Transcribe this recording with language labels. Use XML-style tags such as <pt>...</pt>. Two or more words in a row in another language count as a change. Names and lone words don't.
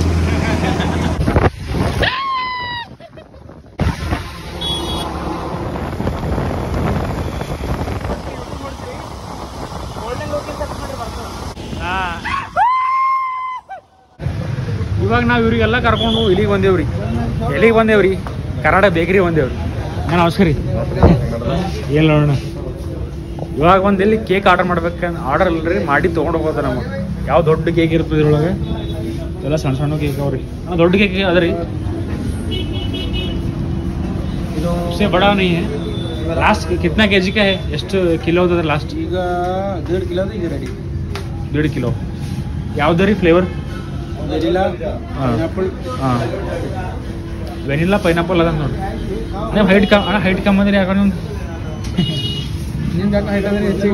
<kn>ಇವಾಗ ನಾವು ಇವ್ರಿಗೆಲ್ಲ ಕರ್ಕೊಂಡು ಇಲ್ಲಿಗೆ ಬಂದೇವ್ರಿ, ಕರ್ನಾಟಕ ಬೇಕರಿ ಬಂದೇವ್ರಿ. ನಾನು ನಮಸ್ಕಾರ ರೀ. ಏನು ನೋಡೋಣ, ಇವಾಗ ಒಂದು ಎಲ್ಲಿ</kn> <en>cake order</en> <kn>ಮಾಡ್ಬೇಕಂತ ಆರ್ಡರ್ ಇಲ್ಲರಿ, ಮಾಡಿ ತೊಗೊಂಡು ಹೋಗೋದ. ನಮಗೆ ಯಾವ ದೊಡ್ಡ ಕೇಕ್ ಇರ್ತದೆ ಇದ್ರೊಳಗೆ, ಎಲ್ಲ ಸಣ್ಣ ಸಣ್ಣ ಕೇಕ್ ಅವ್ರಿ. ದೊಡ್ಡ ಕೇಕ್ ಅದ ರೀ,</kn> <hi>से बड़ा नहीं है. लास्ट कितना केजी का है,</hi> <kn>ಎಷ್ಟು ಕಿಲೋ ಹೋದ ಲಾಸ್ಟ್? ಈಗ 1.5 ಕಿಲೋ ಇದೆ ರೆಡಿ. 1.5 ಕಿಲೋ. ಯಾವ್ದು ರೀ ಫ್ಲೇವರ್?</kn> <en>vanilla, pineapple.</en> <kn>ಹಾಂ,</kn> <en>vanilla pineapple</en> <kn>ಅದ ನೋಡಿ. ನೀವು ಹೈಟ್ ಕಮ್ಮಿ ಅಂದ್ರೆ ಯಾಕಂದ್ರೆ ನಿಮ್ಗೆ ಯಾಕೆ ಹೈಟ್ ಅಂದ್ರೆ ಹೆಚ್ಚಿಗೆ</kn>